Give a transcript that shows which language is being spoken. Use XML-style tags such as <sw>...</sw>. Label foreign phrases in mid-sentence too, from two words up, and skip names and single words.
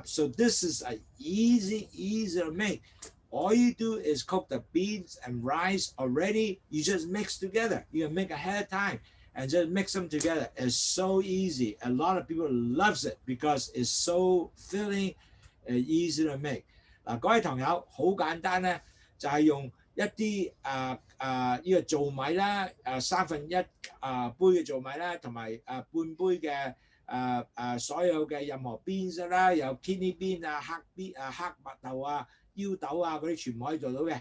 <en>So this is easy to make. All you do is cook the beans and rice already. You just mix together. You can make ahead of time. And just mix them together. It's so easy. A lot of people loves it because it's so filling and easy to make.</en> <yue>嗱，各位朋友，好簡單咧，就係用一啲呢個糙米啦，1/3杯嘅糙米啦，同埋半杯嘅所有嘅任何 beans 啦，有</yue> <en>kidney bean</en> <yue>黑麥豆腰豆嗰啲全部可以做到嘅。</yue>